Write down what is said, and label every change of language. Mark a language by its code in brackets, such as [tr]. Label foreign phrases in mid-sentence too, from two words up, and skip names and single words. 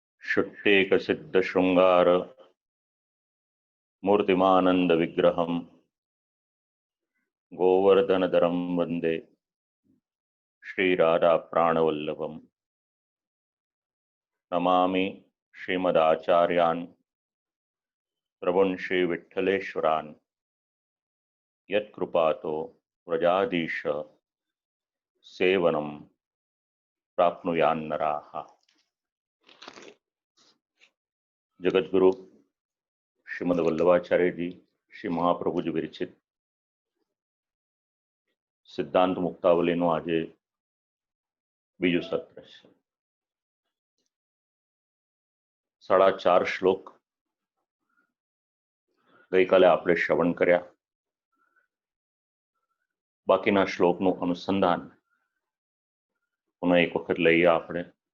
[sa] शुट्टेक सिद्ध शृंगार मूर्तिमानंद विग्रहम गोवर्धनधरम वंदे श्रीराधा प्राणवल्लभम नमामि श्रीमदाचार्यान् प्रभुन् श्री विठ्ठलेश्वरान् यत्कृपातो व्रजाधीश सेवनं प्राप्नुयान्नराः। [hi] जगद्गुरु श्रीमद वल्लभाचार्य जी श्री महाप्रभु जी विरचित सिद्धांत मुक्तावलीનું [gu] આજે બીજું સત્ર છે। 4.5 શ્લોક ગઈકાલે આપણે શ્રવણ કર્યા। બાકીના શ્લોકનું અનુસંધાન પુનઃ એક વખત લઈએ આપણે।